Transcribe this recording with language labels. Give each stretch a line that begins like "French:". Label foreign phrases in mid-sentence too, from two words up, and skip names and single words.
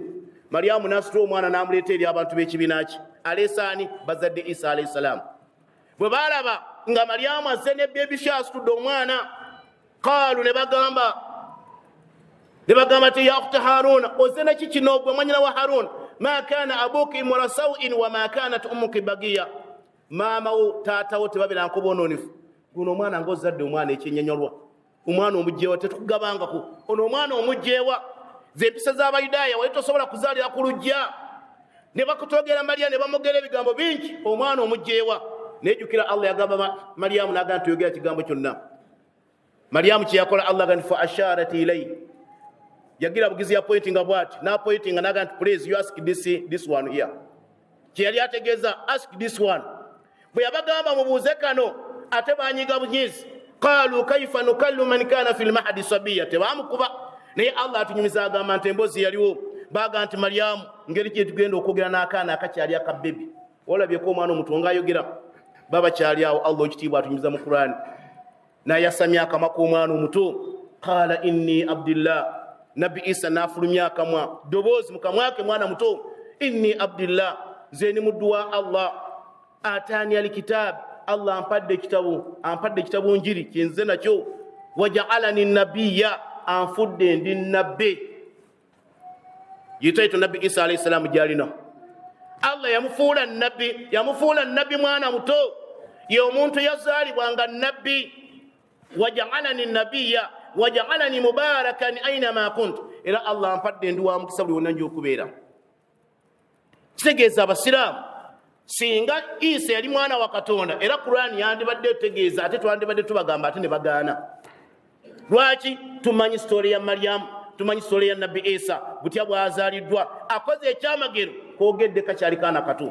Ganda: Maryamu n'asitula omwana n'amuleeta eri abantu b'ekibiina kye. Aleesaani bazadde Isa
Arabic: عليه السلام.
Ganda: Bwe baalaba nga Maryamu azze ne
English: baby shower
Ganda: asitudde omwana, qaalu ne bagamba ti
Arabic: يا أخت هارون,
Ganda: ozze naki kino gwe mwanyina wa Haruna?
Arabic: ما كان أبوك امرأ سوء وما كانت أمك بغيا.
Ganda: Maama wo taatawo tebabeera nkoboonoonifu. Guno omwana ng'ozadde omwana ekyennyonnyolwa, omwana omugjeewa tetukugabangako. Ono omwana omugjeewa z'empisa z'Abayudaaya wali tosobola kuzaalira ku lujja, ne bakutogera Mariya ne bamugera ebigambo bingi, omwana omugjeewa. Nejjukira Allah yagamba Maryamu n'agamba tuyogera kigambo kyonna. Maryamu kye yakola Allah agamba
Arabic: فأشارت إليه,
Ganda: yagira bugizi ya pointinga bwati na pointinga n'agamba nti
English: please you ask this one here.
Ganda: Kye yali ategeeza
English: ask this one.
Ganda: Bwe yabagamba mubuuze kano ate banyiga bunyizi,
Arabic: قالوا كيف نكلم من كان في المهد صبيا,
Ganda: tebamukuba. Naye Allah atunyumiza agamba nti emboozi yaliwo, baga nti Maryamu ngeri kye tugenda okwogera n'akaana akakyali akabebi. Olabyeko omwana omuto ng'ayogera, baba kyali awo. Allah ekitiibwa atunyumiza mu Qur'ani n'ayasamya akamwa k'omwana omuto,
Arabic: قال إني عبد الله.
Ganda: Nabbi Isa n'afulumya akamwa, ddoboozi mu kamwa ke mwana muto,
Arabic: إني عبد الله,
Ganda: nze ni muddu wa Allah,
Arabic: آتاني الكتاب,
Ganda: Allah ampadde ekitabu njiri kyenze nakyo,
Arabic: وجعلني نبيا,
Ganda: anfudde ndi nabbe. Yitaito Nabbi Isa
Arabic: عليه السلام
Ganda: gyalina. Allah yamufuula nabbi mwana muto, ye omuntu yazaalibwanga nabbi.
Arabic: وجعلني نبيا وجعلني مباركا أين ما كنت,
Ganda: era Allah ampadde ndi wa mukisa buli wonna njokubeera. Kitegeeza abasiraamu singa Isa yali mwana wa Katonda era Qur'ani yandibadde tegeeza ate twandibadde tubagamba ate ne bagaana. Lwaki? Tumanyi story ya Maryam, tumanyi story ya Nabi Isa butya bwazaaliddwa, akoze ekyamagero koogedde kakyali kaana kato.